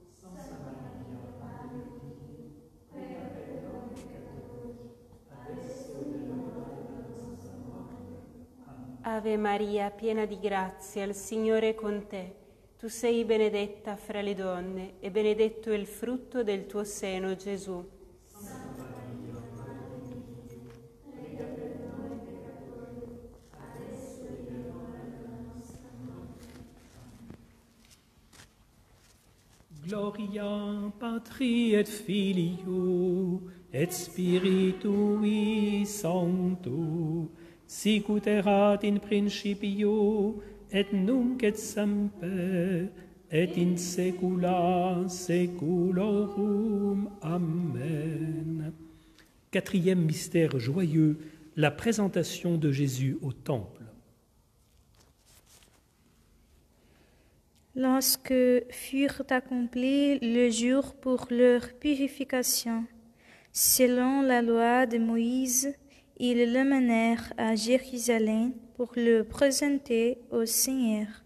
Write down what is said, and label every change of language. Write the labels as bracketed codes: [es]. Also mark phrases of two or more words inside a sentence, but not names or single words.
[it] Ave Maria, piena di grazia, il Signore è con te. Tu sei benedetta fra le donne e benedetto è il frutto del tuo seno, Gesù. [la] Gloria Patri et Filio et Spiritui Sancto, sicut erat in principio et nunc et semper et in saecula saeculorum. Amen. [fr] Quatrième mystère joyeux, la présentation de Jésus au temple. Lorsque furent accomplis le jour pour leur purification, selon la loi de Moïse, ils le menèrent à Jérusalem pour le présenter au Seigneur.